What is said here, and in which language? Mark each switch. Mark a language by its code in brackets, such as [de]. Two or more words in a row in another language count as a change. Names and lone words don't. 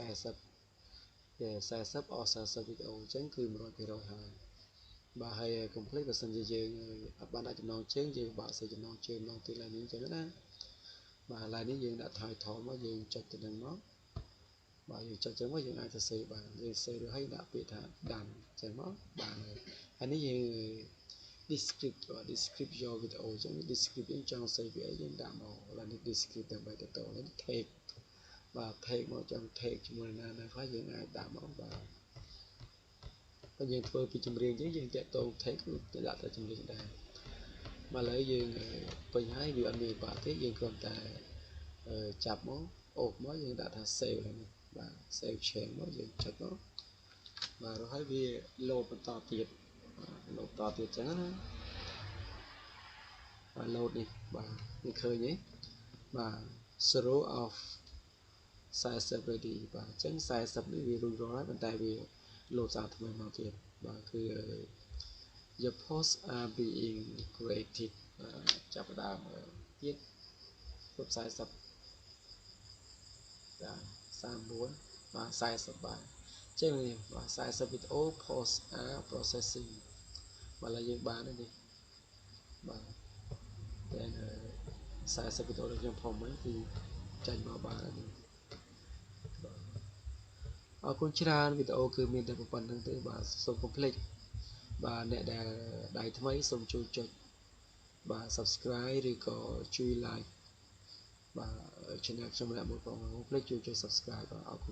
[km] 40អស់40វីដេអូអញ្ចឹងគឺ 100% ហើយបាទហើយកុំភ្លេចបើសិនជាយើងអត់បានដាក់ចំណងជើងយើងបាក់សេចំណងជើងម្ដងទៀតឡើយនេះអញ្ចឹងណាបាទឡើយនេះយើងដាក់ title មកយើង ចុចទៅនឹងមកបាទយើងចុចចឹងមកយើងអាចទៅសេបានយើងសេរួចហើយដាក់ពាក្យថាដាំចឹងមកបានហើយនេះយើង [en] descript your video [km] ចឹង descript យើងចង់សេពីអីយើងដាក់មកឡើយនេះ descript ដើម្បីទៅនេះ tag បាទ tag មកចង់ tag ជាមួយណាខ្លះយើងអាចដាក់មកបាទបើយើងធ្វើពីចម្រៀងចឹងយើងតាក់ទង tag គឺដាក់តែចម្រៀងដែរមកឥឡូវយើងពេញហើយវាអត់មានបាក់ទេយើងគ្រាន់តែចាប់មកអូសមកយើងដាក់ថា save ហ្នឹងបាទ [en] save change [km] មកយើងចុចមកបាទរួចហើយវាលោតបន្តទៀតលោតបន្តទៀតចឹងណា បាទលោតនេះបាទនេះឃើញទេបាទ [en] zero of 40 ready [km] បាទអញ្ចឹង40នេះវារួចរាល់ហើយប៉ុន្តែវាលោតសារថ្មីមកទៀតបាទគឺ [en] your posts are being created [km] ចាប់ផ្ដើមទៀតគ្រប់40 បាទ39បាទ40បាទអញ្ចឹងនេះបាទ40វីដេអូ [en] post are processing [km] បាទឥឡូវយើងបានហើយនេះបាទតែ40វីដេអូដែលខ្ញុំផុសមិញគឺចាញ់មកបានហើយនេះ អរគុណច្រើនវីដេអូគឺមានតែប៉ុណ្្នឹងទេបាទសូមកុំភ្លេចបាទអ្នកដែលដៃថ្មីសូមជួយចុចបាទ subscribe ឬក៏ជួយ like បាទ channel ខ្ញុំម្នាក់មួយផងកុំភ្លេចជួយចុច subscribe បាទអរគុណ